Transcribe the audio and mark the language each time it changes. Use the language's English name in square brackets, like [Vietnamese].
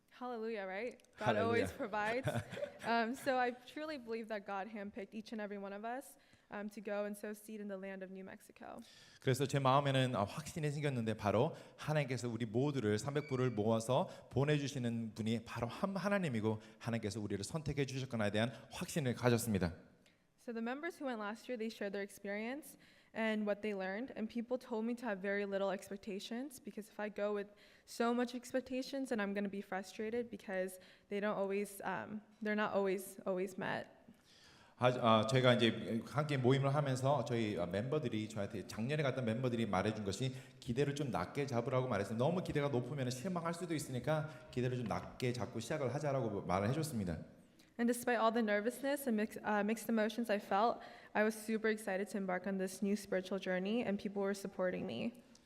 [English] Hallelujah, right? God Hallelujah. always provides. So I truly believe that God handpicked each and every one of us to go and sow seed in the land of New Mexico. [Korean] 그래서 제 마음에는 확신이 생겼는데 바로 하나님께서 우리 모두를 300불을 모아서 보내주시는 분이 바로 하나님이고 하나님께서 우리를 선택해 주셨거나에 대한 확신을 가졌습니다. [English] So the members who went last year, they shared their experience and what they learned, and people told me to have very little expectations because if I go with so much expectations, then I'm going to be frustrated because they're not always met. [Korean] 저희가 이제 함께 모임을 하면서 저희 멤버들이 저한테 작년에 갔던 멤버들이 말해준 것이 기대를 좀 낮게 잡으라고 말했어요. 너무 기대가 높으면 실망할 수도 있으니까 기대를 좀 낮게 잡고 시작을 하자라고 말을 해줬습니다. [English] And despite all the nervousness and mixed emotions I felt, I was super excited to embark on this new spiritual journey, and people were supporting me.